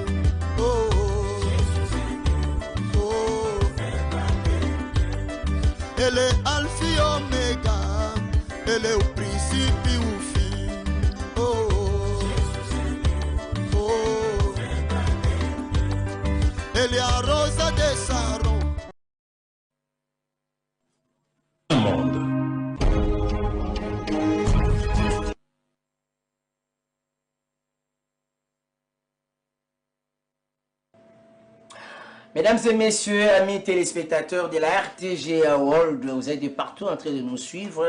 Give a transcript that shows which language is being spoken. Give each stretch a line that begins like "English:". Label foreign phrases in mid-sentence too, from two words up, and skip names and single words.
Portuguese: Ele é Alfa e Ômega, ele é o princípio e o fim. Ele é a rosa de Saron.
French: Mesdames et messieurs, amis téléspectateurs de la RTG World, vous êtes de partout en train de nous suivre.